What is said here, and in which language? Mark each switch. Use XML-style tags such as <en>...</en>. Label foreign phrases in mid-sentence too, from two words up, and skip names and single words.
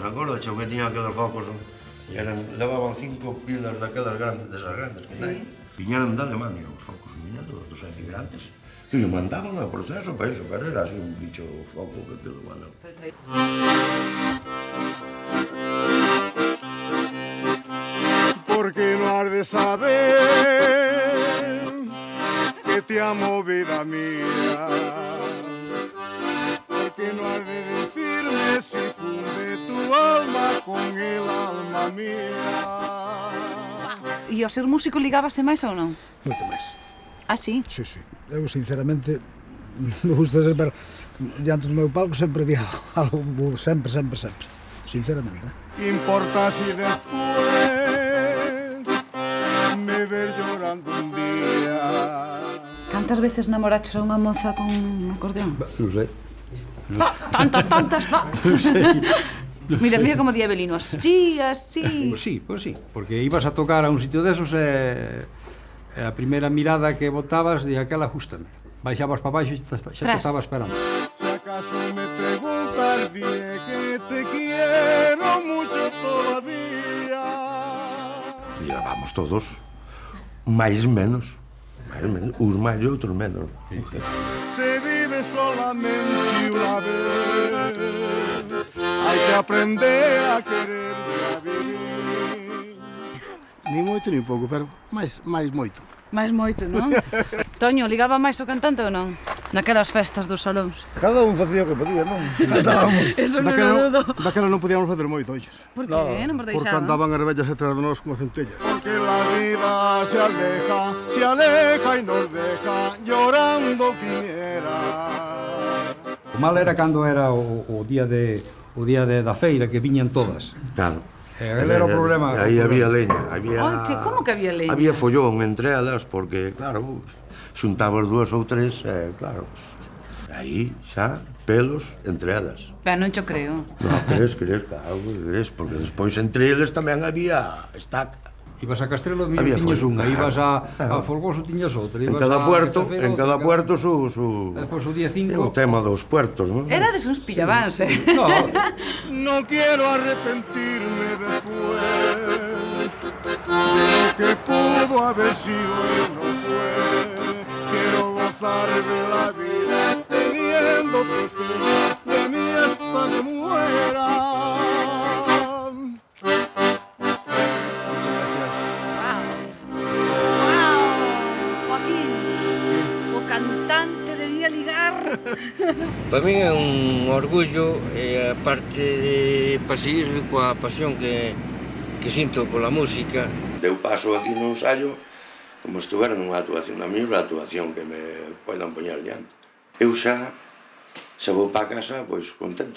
<gl>Acordaxe o que tiñan aqueles focos? Levaban 5 pilas daquelas grandes, desas grandes que hai. Viñeron de Alemania os focos, viñeron dos emigrantes. E o mandaban ao proceso para iso, pero era así un bicho foco que aquilo mandaba.</gl> <es>Porque no has de saber que te amo, vida mía. Porque no has de decirme si funde tu alma con el alma mía.</es> <gl>E ao ser músico ligábase máis ou non? Moito máis. Sí? Sí. Eu, sinceramente,</gl> <es>me gusta</es> <gl>sempre, diante do meu palco, sempre vi algo, sempre, sinceramente.</gl> <es>Importa si después me ves llorando un día.</es> <gl>Cantas veces namoraches a unha moza con un acordeón? Non sei. Tantas, va! Non sei. Mira como di Abelino, así. Pois sí, porque ibas a tocar a un sitio desos e a primeira mirada que botabas de aquela ajústame. Baixabas para baixo e xa te estaba esperando.</gl> <es>Si acaso me preguntas, diré que te quiero mucho todavía.</es> <gl>E vamos todos, máis menos, uns máis e outros menos.</gl> <es>Se vive solamente una vez, hay que aprender a querer y a vivir.</es> <gl>Ni moito ni pouco, pero máis moito. máis moito, non? Toño, ligaba máis o cantante ou non? Naquelas festas dos salóns. Cada un facía o que podía, non? Cantábamos. Eso non o dudo. Daquela non podíamos facer moito, oixes. Por que? Non vos Porque deixaban? andaban as vellas detrás de nós como centellas.</gl> <es>Porque la vida se aleja y nos deja llorando quimiera.</es> <gl>O mal era cando era o día da feira, que viñan todas. Claro. Era o problema. Aí había leña, Como que había leña? había follón entre elas, porque, claro, xuntabas dúas ou tres, claro, aí xa, pelos entre elas. Ben, non cho creo. Non, crees, claro, porque despois entre eles tamén había estaca. Ibas a Castrelo, tiñas unha, ibas a Folgoso, tiñas outra.</gl> <es>En cada puerto su...</es> <gl>Despois o día 5... O tema dos puertos, non? Erades uns pillabáns,</gl> <es>No. No quiero arrepentirme después de lo que pudo haber sido y no fue. Quiero gozar de la vida teniéndote cerca de mí hasta que muera.</es> <gl>Para min é un orgullo e aparte de seguir coa pasión que sinto pola música. Deu paso aquí no ensaio como estuvera nunha actuación, a mesma actuación que me poidan poñer diante. Eu xa vou para casa pois contento.</gl>